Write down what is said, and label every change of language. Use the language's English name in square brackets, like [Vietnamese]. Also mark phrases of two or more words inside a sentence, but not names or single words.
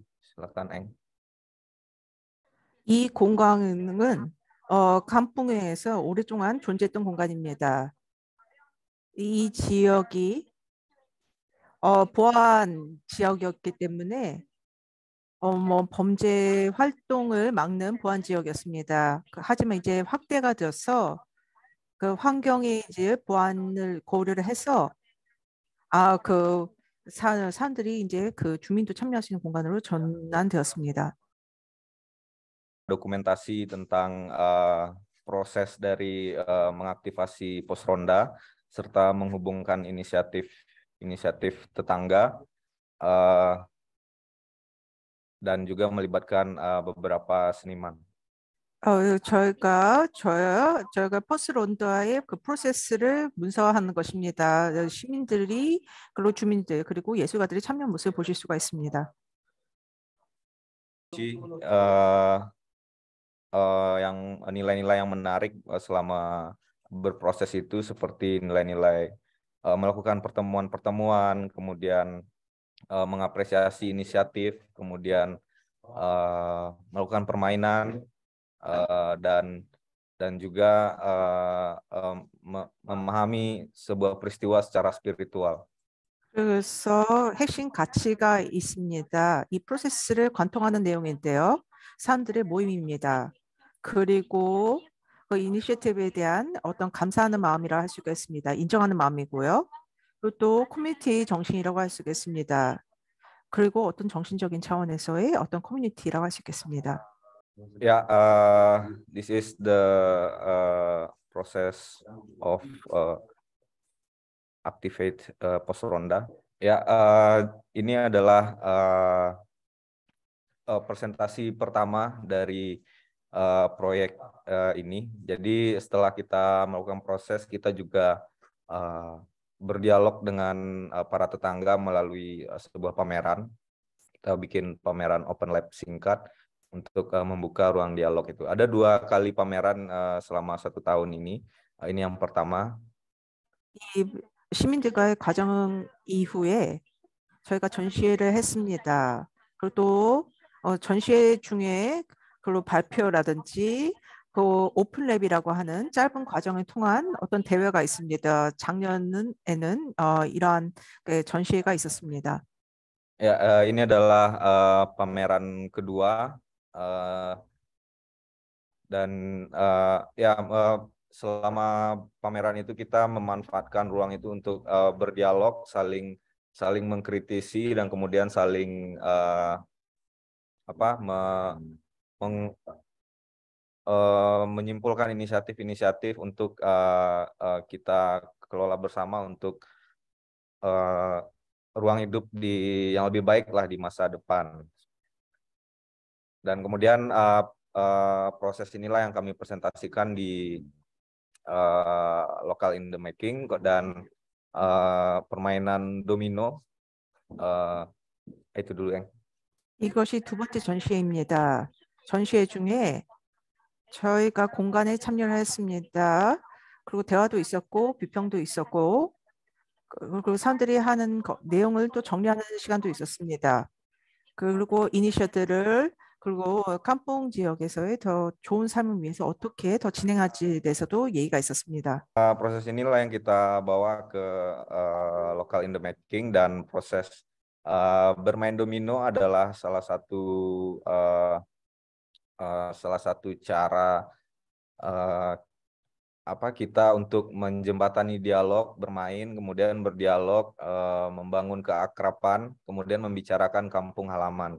[Indonesian] Silakan, Eng. [Korean] 이 공간은 깐풍에서 오랫동안 존재했던 공간입니다. 이 지역이 보안 지역이었기 때문에 범죄 활동을 막는 보안 지역이었습니다. 하지만 이제 확대가 되어서 그 환경의 이제 보안을 고려를 해서 사람들이 이제 그 주민도 참여할 수 있는 공간으로 전환되었습니다. [Indonesian] Dokumentasi tentang proses dari mengaktifasi pos ronda serta menghubungkan inisiatif tetangga, dan juga melibatkan beberapa seniman. [Korean] 저희가 포스 론더의 그 프로세스를 문서화하는 것입니다. 시민들이 그리고 주민들 그리고 예술가들이 참여한 모습을 보실 수가 있습니다. [Indonesian] Yang nilai-nilai yang menarik selama berproses itu seperti nilai-nilai melakukan pertemuan-pertemuan, kemudian mengapresiasi inisiatif, kemudian melakukan permainan, dan juga memahami sebuah peristiwa secara spiritual. [Korean] 그래서 핵심 가치가 있습니다. 이 프로세스를 관통하는 내용인데요. 사람들의 모임입니다. 그리고 그 이니셔티브에 대한 어떤 감사하는 마음이라 할 수가 있습니다. 인정하는 마음이고요. 그리고 또 커뮤니티 정신이라고 할 수 있겠습니다. 그리고 어떤 정신적인 차원에서의 어떤 커뮤니티라고 할 수 있겠습니다. [English] Yeah, this is the process of activate [Indonesian] pos ronda. Ya, ini adalah presentasi pertama dari proyek ini. Jadi setelah kita melakukan proses, kita juga berdialog dengan para tetangga melalui sebuah pameran. Kita bikin pameran [English] open lab [Indonesian] singkat untuk membuka ruang dialog itu. Ada 2 kali pameran selama 1 tahun ini. Ini yang pertama. [Korean] 이 시민들과의 과정 이후에 저희가 전시회를 했습니다. 그리고 또 전시회 중에 그걸로 발표라든지 그 오픈랩이라고 하는 짧은 과정을 통한 어떤 대회가 있습니다. 작년에는 이러한 전시회가 있었습니다. [Indonesian] Ya, ini adalah pameran kedua dan ya selama pameran itu kita memanfaatkan ruang itu untuk berdialog, saling mengkritisi dan kemudian saling menyimpulkan inisiatif-inisiatif untuk kita kelola bersama untuk ruang hidup yang lebih baik lah di masa depan. Dan kemudian proses inilah yang kami presentasikan di [English] local in the making [Indonesian] dan permainan domino. Itu dulu yang. [Korean] 이것이 두 번째 전시회입니다. 전시회 중에 저희가 공간에 참여를 했습니다. 그리고 대화도 있었고 비평도 있었고 그리고 사람들이 하는 내용을 또 정리하는 시간도 있었습니다. 그리고 이니셔들을 그리고 깜뽕 지역에서의 더 좋은 삶을 위해서 어떻게 더 진행할지에 대해서도 얘기가 있었습니다. [Indonesian] Proses inilah yang kita bawa ke [English] local in the making [Indonesian] dan proses bermain domino adalah salah satu cara kita untuk menjembatani dialog, bermain, kemudian berdialog, membangun keakraban, kemudian membicarakan kampung halaman.